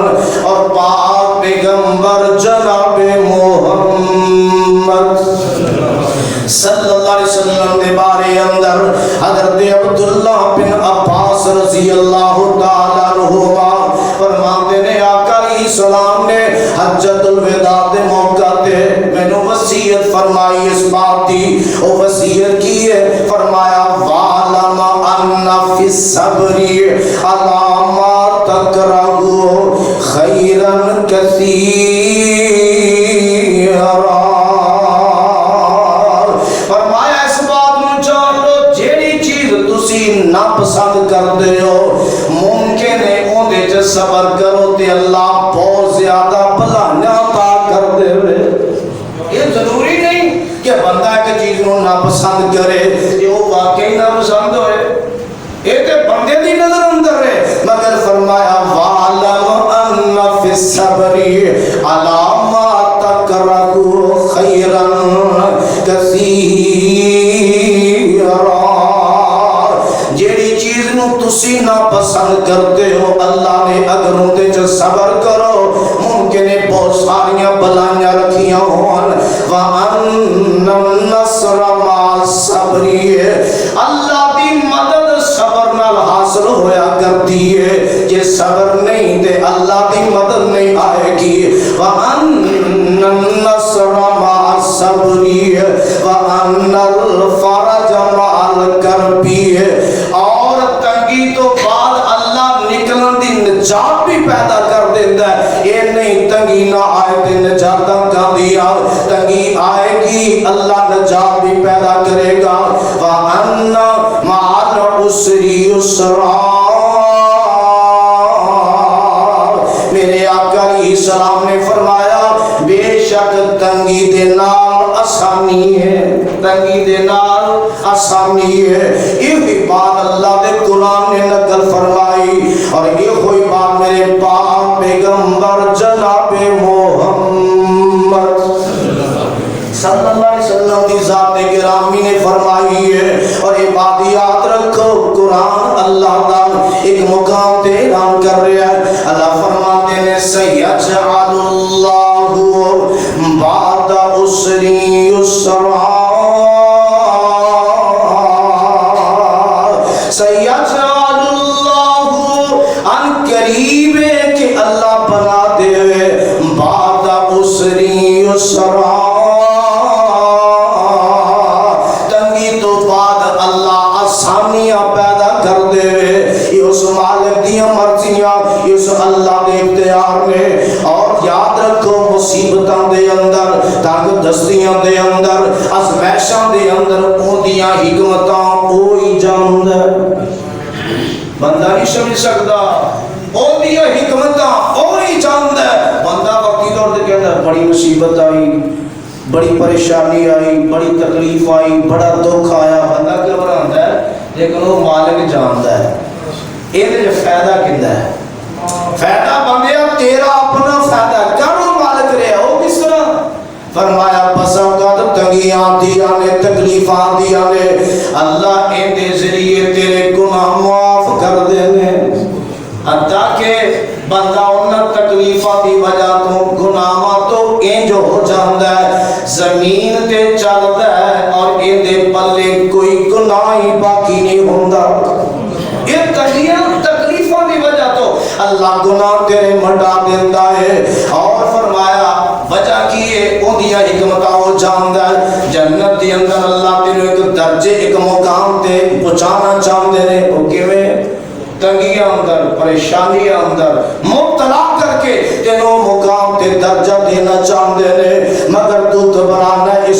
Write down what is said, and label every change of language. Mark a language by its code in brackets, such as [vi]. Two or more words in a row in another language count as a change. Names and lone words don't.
[ur] اور پاک پیغمبر جناب محمد صلی اللہ علیہ وسلم کے بارے اندر [pa] حضرت عبداللہ بن عباس رضی اللہ تعالیٰ عنہما فرماتے ہیں آقا علیہ السلام نے حجۃ الوداع دے موقع تے مینوں وصیت فرمائی اس بات دی، او وصیت کی ہے، فرمایا [ar] وَعْلَمَ أَنَّ فِي الصَّبْرِ عَلَى مَا تَكْرَهُ خَيْرًا كَثِيرًا. [pa] فرمایا اس بات نو جان لو جیڑی چیز تسی ناپسند کردے ہو ممکن ہے اون دے وچ صبر کرو تے اللہ بہت زیادہ بھلائیاں عطا کر دے. [ur] یہ ضروری نہیں کہ بندہ ایک چیز نو ناپسند کرے کہ وہ واقعی ناپسند ہوئے، یہ تے بندے دی نظر اندر ہے، مگر فرمایا [ar] وَعْلَمْ أَنَّ فِي الصَّبْرِ عَلَى مَا تَكْرَهُ خَيْرًا كَثِيرًا. [pa] جیڑی چیز نو تسی ناپسند کرتے ہو اللہ نے اگر ان دے چ صبر کرو ممکن ہے بہت ساریاں بلائیاں رکھیاں ہون. [ar] وَأَنَّ النَّصْرَ مَعَ الصَّبْرِ، [pa] اللہ دی مدد صبر نال حاصل ہویا کرتی ہے، یہ صبر نہیں تے اللہ دی مدد نہیں آئے گی. [ar] وَأَنَّ النَّصْرَ مَعَ الصَّبْرِ وَأَنَّ الْفَرَجَ مَعَ الْكَرْبِ، [pa] اور تنگی تو بعد اللہ نکلن دی نجات بھی پیدا کر دیتا ہے. [ur] یہ نہیں تنگی نہ آئے تے نجات کا دیا، تنگی آئے گی اللہ نجات بھی پیدا کرے گا. [ar] وَأَنَّ مَعَ الْعُسْرِ يُسْرًا، [pa] میرے آقا علیہ السلام نے فرمایا بے شک تنگی دے نال آسانی ہے، تنگی دے نال آسانی ہے. [ur] یہ بات اللہ دے قرآن نے نقل فرمائی، اور یہ کوئی بات میرے پاک پیغمبر جناب محمد صلی اللہ علیہ وسلم کی ذات گرامی نے فرمائی ہے. [pa] اور یہ بات یاد رکھو قرآن اللہ دا ایک مقام تے اعلان کر رہا ہے. اللہ فرماتے ہیں [ar] سَيَجْعَلُ اللَّهُ بَعْدَ عُسْرٍ يُسْرًا، سَيَجْعَلُ اللَّهُ [pa] عن قریب کہ اللہ بنا دے [ar] بعد عسر یسرا، [pa] تنگی تو بعد اللہ آسانیاں پیدا کر دے. یہ اس مالک دی مرضیاں، اس اللہ دے اختیار میں. اور یاد رکھو مصیبتاں دے اندر، تنگ دستیاں دے اندر، ازمائشاں دے اندر اودیاں حکمتاں کوئی جاندا بندہ نہیں سمجھ سکتا، اودیاں حکمتاں کوئی جاندا. [ur] بندہ وقتی طور تے کہندا بڑی مصیبت آئی، بڑی پریشانی آئی، بڑی تکلیف آئی، بڑا دکھ آیا، بندہ گھبراتا ہے، لیکن وہ مالک جانتا ہے یہ فائدہ کہندا ہے. [pa] فائدہ بندیا تیرا اپنا فائدہ کرو مالک رہا. وہ کس طرح فرمایا بسا اوقات تنگیاں دیا نے تکلیفاں دیا نے اللہ ان دے ذریعے تیرے گناہ معاف کر دینے حتیٰ کہ بندہ انہاں تکلیفاں دی وجہ تو گناہاں تو انج ہو جاندا ہے زمین تے چلدا ہے اور ان دے پلے کوئی گناہ ہی باقی نہیں ہوندا یہ تکلیفاں دی وجہ تو اللہ گناہ تیرے مٹا دیندا ہے اور فرمایا وجہ کی ہے اودیاں حکمتاں ہو جاندا ہے جنت دے اندر اللہ تینوں ایک درجے ایک مقام تے پہنچانا چاہندے نے او کیویں تنگیاں اندر پریشانیاں اندر مبتلا کر کے تینوں مقام تے درجہ دینا چاہندے نے مگر تو گھبرانا اس